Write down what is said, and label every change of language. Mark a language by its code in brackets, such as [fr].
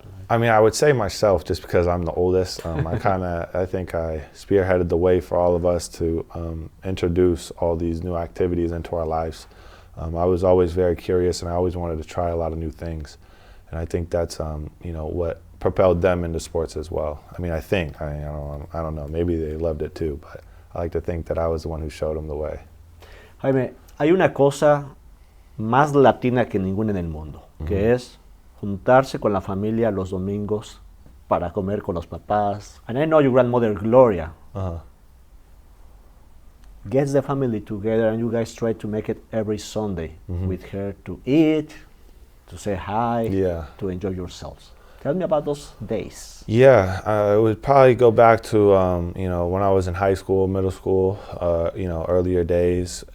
[en] I mean, I would say myself, just because I'm the oldest. I think I spearheaded the way for all of us to introduce all these new activities into our lives. I was always very curious, and I always wanted to try a lot of new things. And I think that's what propelled them into sports as well. I mean, I don't know, maybe they loved it too, but I like to think that I was the one who showed them the way. [es] Jaime, hay una cosa más latina que ninguna en el mundo, que es juntarse con la familia los domingos para comer con los papás. [en] And I know your grandmother Gloria gets the family together, and you guys try to make it every Sunday with her to eat, to say hi, to enjoy yourselves. Tell me about those days. Yeah, I would probably go back to when I was in high school, middle school, earlier days.